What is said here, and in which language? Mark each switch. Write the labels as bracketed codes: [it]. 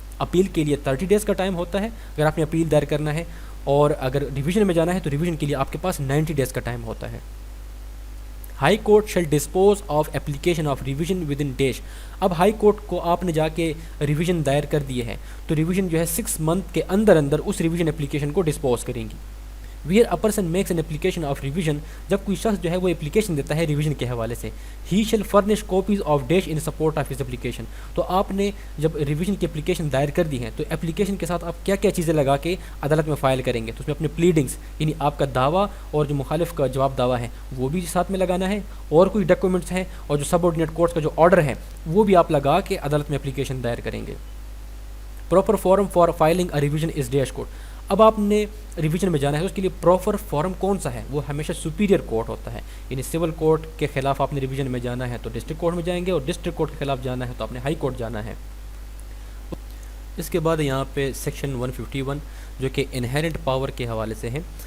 [ur] Appeal کے لیے 30 days کا ٹائم ہوتا ہے اگر آپ نے اپیل دائر کرنا ہے، اور اگر ریویژن میں جانا ہے تو ریویژن کے لیے آپ کے پاس 90 ڈیز کا ٹائم ہوتا ہے. [en] High court shall dispose of application of revision within dash. [ur] اب ہائی کورٹ کو آپ نے جا کے ریویژن دائر کر دیے ہے تو ریویژن جو ہے 6 منتھ کے اندر اندر اس ریویژن اپلیکیشن کو ڈسپوز کریں گی. [en] Where a person makes an application of revision. [ur] جب کوئی شخص جو ہے وہ اپلیکیشن دیتا ہے ریویژن کے حوالے سے، [en] He shall furnish copies of dash in support of his application. [ur] تو آپ نے جب ریویژن کی اپلیکیشن دائر کر دی ہے تو اپلیکیشن کے ساتھ آپ کیا کیا چیزیں لگا کے عدالت میں فائل کریں گے؟ تو اس میں اپنے پلیڈنگس یعنی آپ کا دعویٰ اور جو مخالف کا جواب دعویٰ ہے وہ بھی ساتھ میں لگانا ہے، اور کوئی ڈاکومنٹس ہیں، اور جو سب آرڈینیٹ کورٹس کا جو آرڈر ہے وہ بھی آپ لگا کے عدالت میں اپلیکیشن دائر کریں گے. [en] Proper form for filing a revision is dash court. [ur] اب آپ نے ریویژن میں جانا ہے تو اس کے لیے پراپر فارم کون سا ہے؟ وہ ہمیشہ سپیریئر کورٹ ہوتا ہے. یعنی سول کورٹ کے خلاف آپ نے ریویژن میں جانا ہے تو ڈسٹرکٹ کورٹ میں جائیں گے، اور ڈسٹرکٹ کورٹ کے خلاف جانا ہے تو آپ نے ہائی کورٹ جانا ہے. اس کے بعد یہاں پہ سیکشن 151 جو کہ انہیرنٹ پاور کے حوالے سے ہے.